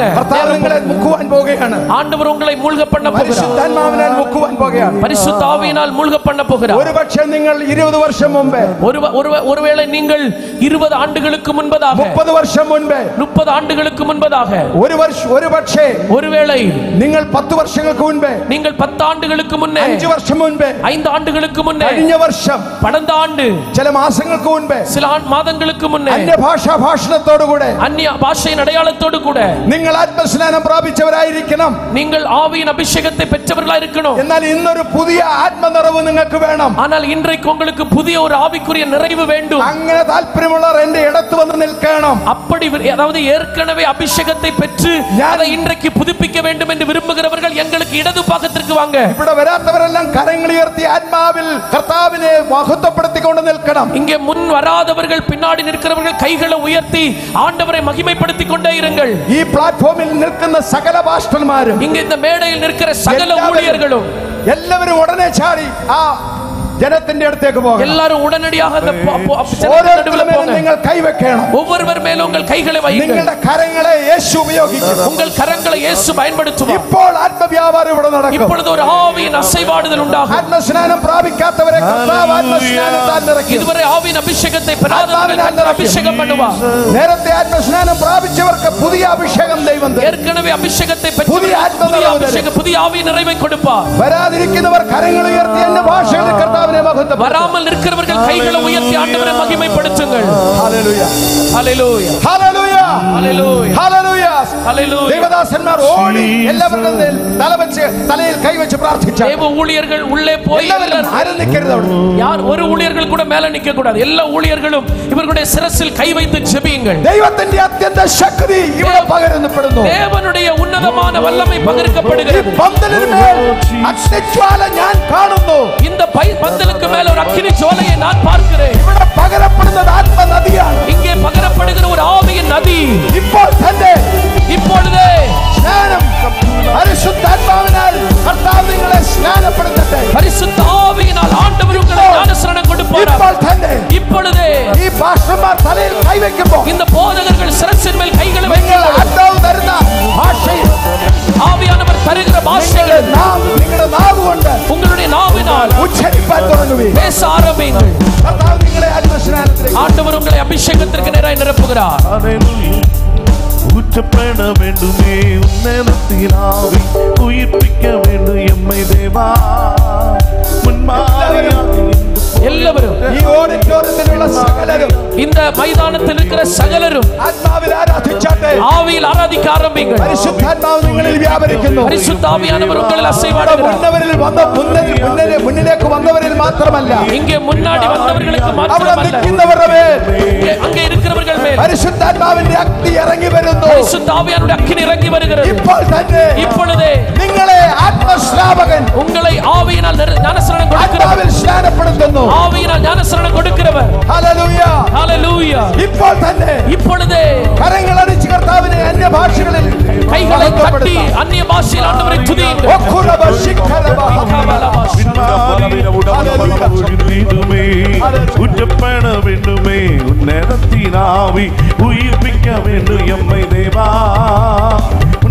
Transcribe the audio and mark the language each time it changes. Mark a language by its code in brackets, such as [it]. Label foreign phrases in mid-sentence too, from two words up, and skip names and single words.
[ml] കർത്താവ് നിങ്ങളെ മുക്കുവാൻ പോകുകയാണ്. [ta] ஆண்டவர் உங்களை மூழ்க பண்ண போகிறார். [ml] പരിശുദ്ധാത്മാവിനാൽ മുക്കുവാൻ പോകുകയാണ്. [ta] பரிசுத்த ஆவியினால் மூழ்க பண்ண போகிறார். [ml] ഒരുപക്ഷേ നിങ്ങൾ 20 വർഷം മുമ്പേ, [ta] ஒருவேளை நீங்கள் 20 ஆண்டுகளுக்கு முன்பதாக, [ml] 30 വർഷം മുൻപേ, [ta] 30 ஆண்டுகளுக்கு முன்பதாக, [ml] ഒരുപക്ഷേ [ta] ஒருவேளை [ml] നിങ്ങൾ 10 വർഷങ്ങൾക്ക് മുൻപേ, [ta] நீங்கள் 10 ആണ്ടുகளுக்கு മുന്നേ, [ml] 5 വർഷം മുൻപേ, [ta] 5 ആண்டுகளுக்கு മുന്നേ, [ml] കഴിഞ്ഞ വർഷം, [ta] கடந்த ஆண்டு, [ml] ചില മാസങ്ങൾക്ക് മുൻപേ, [ta] சில மாதங்களுக்கு முன்னே [ml] ഭാഷാഭാഷണത്തോടുകൂടെ, [ta] அந்நிய பாஷையின் அடையாளத்தோடு கூட [ml] നിങ്ങൾ ആത്മസ്നാനം പ്രാപിച്ചവരായിരിക്കണം. [ta] நீங்கள் ஆவியின் அபிஷேகத்தை பெற்றவர்களாக இருக்கணும். [ml] എന്നാൽ ഇന്നൊരു പുതിയ ആത്മനിറവ് നിങ്ങൾക്ക് വേണം. [ta] ஆனால் இன்றைக்கு உங்களுக்கு புதிய ஒரு ஆவிக்குரிய நிறைவு வேண்டும். [ml] അങ്ങനെ താല്പര്യമുള്ളവർ എന്റെ ഇടത്ത് വന്ന് നിൽക്കണം. [ta] அப்படி அதாவது ஏற்கனவே அபிஷேகத்தை பெற்று அதை இன்றைக்கு புதுப்பிக்க வேண்டும் என்று விரும்புகிறவர்கள் எங்களுக்கு இடது பாகத்திற்கு வாங்க. [ml] ഇവിടെ വരാത്തവരെല്ലാം കരങ്ങൾ ഉയർത്തി ആത്മാവിൽ കർത്താവിനെ മഹത്വപ്പെടുത്തിക്കൊണ്ട് നിൽക്കണം. [ta] இங்கே முன் வராதவர்கள், பின்னாடி நிற்கிறவர்கள் கைகளை உயர்த்தி ஆண்டவரை மகிமைப்படுத்திக் கொண்டே இருங்கள். [ml] ഈ പ്ലാറ്റ്ഫോമിൽ നിൽക്കുന്ന സകല പാസ്റ്റർമാരും, [ta] இங்கே இந்த மேடையில் நிற்கிற சகல ஊழியர்களும் [ml] എല്ലാവരും ഉടനെ ചാടി ആ ജനത്തിന്റെ അടുത്തേക്ക് പോകണം. [ta] எல்லாரும் உடனடியாக அந்த [ml] നിങ്ങൾ കൈവെക്കണം. [ta] ஒவ்வொருவர் மேலும் உங்கள் கைகளை வையுங்கள். [ml] നിങ്ങളുടെ കരങ്ങളെ യേശു ഉപയോഗിക്കും. [ta] உங்கள் கரங்களை இயேசு பயன்படுத்துவார். [ml] ഇപ്പോൾ ആത്മവ്യാപാരം ഇവിടെ നടക്കും. [ta] இப்பொழுது ஒரு ஆவியின் அசைவாடுதல் உண்டாகும். [ml] ആത്മസ്നാനം പ്രാപിക്കാത്തവരെ കർത്താവ് ആത്മസ്നാനത്താൽ നിറയ്ക്കും. [ta] இதுவரை ஆவியின் அபிஷேகத்தை பெறாதவர்கள் அபிஷேகம் பண்ணுவார். [ml] നേരത്തെ ആത്മസ്നാനം പ്രാപിച്ചവർക്ക് പുതിയ അഭിഷേകം ദൈവം തരും. [ta] ஏற்கனவே அபிஷேகத்தை பெற்றவர்களுக்கு புதிய ஆவியின் நிறைவை கொடுப்பார். [ml] വരാതിരിക്കുന്നവർ കരങ്ങൾ ഉയർത്തി എന്ന ഭാഷകളിൽ കർത്താവിനെ മഹത്വപ്പെടുത്തും. [ta] வராமல் இருக்கிறவர்கள் கைகளை உயர்த்தி ஆண்டவரை மகிமைப்படுத்துங்கள். [ml] ഹല്ലേലൂയ, [ta] ஹல்லேலூயா, [ml] ഹല്ലേലൂയ, [ta] ஹல்லேலூயா, [ml] ഹല്ലേലൂയ. [ta] ஹல்லேலூயா. [ml] ദേവദാസന്മാർ ഓടി എല്ലാവരുടെയും തലയിൽ കൈവച്ച് പ്രാർത്ഥിച്ചു. [ta] தேவ ஊழியர்கள் உள்ளே போய் [ml] ആരും നിൽക്കരുത് അവിടെ. [ta] யார் ஒரு ஊழியர்கள் கூட மேல நிக்க கூடாது. எல்லா ஊழியர்களும் இவர்களுடைய சிரசில் கை வைத்து ஜெபியுங்கள். [ml] ദൈവത്തിന്റെ അത്യന്ത ശക്തി ഇവിടെ പകരുന്നപ്പെടുന്നു. [ta] தேவனுடைய உன்னதமான வல்லமை பகிர்க்கப்படுகிறது. [ml] പന്തലിന്മേൽ അഗ്നിജ്വാല ഞാൻ കാണുന്നു. [ta] இந்த பந்தலுக்கு மேல ஒரு அக்கினி ஜுவாலையை நான் பார்க்கிறேன். [ml] ഇവിടെ പകരപ്പെടുന്നത് ആത്മനദിയാണ്. [ta] இங்கே பகரப்படுகிற ஒரு ஆவியின் நதி. [ml] ഇപ്പോൾ തന്നെ [ta] இப்பொழுதே [ml] സ്നാനം പരിശുദ്ധാത്മാവിനാൽ കർത്താവ് നിങ്ങളെ സ്നാനപ്പെടുത്തട്ടെ. [ta] பரிசுத்த ஆவியினால் ஆண்டவர் உங்களுக்கு ஞானஸ்நானம் கொடுப்பார். [ml] ഇപ്പോൾ തന്നെ [ta] இப்பொழுதே [ml] ഈ പാസ്റ്റർമാർ തലയിൽ കൈവയ്ക്കുമ്പോൾ [ta] இந்த போதகர்கள் சிரசின் மேல் கைகளை [ml] നിങ്ങൾ [ta] வைக்கும்போது [ml] ആത്മാവ് തരുന്ന ഭാഷയിൽ [ta] ஆவியானவர் தருகிற பாஷைகள் [ml] നിങ്ങളുടെ നാവ് കൊണ്ട് [ta] உங்களுடைய நாவினால் [ml] ഉച്ചരിപ്പാൻ തുടങ്ങുവീൻ. [ta] பேச ஆரம்பியுங்கள். [ml] കർത്താവ് നിങ്ങളെ ആത്മസ്നാനത്തിലേക്ക് [ta] ஆண்டவர் உங்களை அபிஷேகத்திற்கு நேராய் நிரப்புகிறார். ஊற்றப்பட வேண்டுமே உன்னதத்தினாவி, உயிர்ப்பிக்க வேண்டும் எம்மை தேவா. எல்லாரும் [ml] ഈ ഓഡിറ്റോറിയത്തിലുള്ള സകലരും [ta] இந்த மைதானத்தில் இருக்கிற சகலரும் [ml] ആത്മാവിൽ ആരാധിച്ചാട്ടെ. [ta] ஆவியில் ஆராதிக்க ஆரம்பிங்கள். [ml] പരിശുദ്ധാത്മാവ് നിങ്ങളിൽ വ്യാപരിക്കുന്നു. [ta] பரிசுத்த ஆவியானவர் உங்களை அசைவாடுகிறார். [ml] മുന്നിലേക്ക് വന്നവരിൽ മാത്രമല്ല, [ta] இங்கே முன்னாடி வந்தவர்களுக்கு [ml] അവിടെ [ta] மாத்திரமல்ல, [ml] നിൽക്കുന്നവരുടെ മേൽ [ta] அங்கே இருக்கிறவர்கள் மேல் [ml] പരിശുദ്ധാത്മാവിന്റെ അഗ്നി ഇറങ്ങി വരുന്നു. [ta] பரிசுத்த ஆவியானவருடைய அக்கினி இறங்கி வருகிறது. [ml] ഇപ്പോൾ തന്നെ [ta] இப்பொழுதே [ml] നിങ്ങളെ ആത്മശ്രാവകൻ [ta] உங்களை ஆவியினால் ஞானஸ்நானம் கொடுக்கிறவர், [ml] ആത്മാവിൽ സ്നാനപ്പെടുത്തുന്നു. [ta] ஆவியினால் ஞானஸ்நானம் கொடுக்கிறவர். [ml] ഹല്ലേലൂയ. [ta] ஹல்லேலூயா. [ml] ഇപ്പോൾ തന്നെ [ta] இப்பொழுதே [ml] കരങ്ങളടിച്ച് കർത്താവിനെ അന്യഭാഷകളിൽ [ta] கைகளை தட்டி அந்நிய பாஷையில் ஆண்டவரை துதியுங்கள். ஊற்றப்பட வேண்டுமே உன்னதத்தினாவி, உயிர்ப்பிக்க வேண்டும் எம்மை தேவா.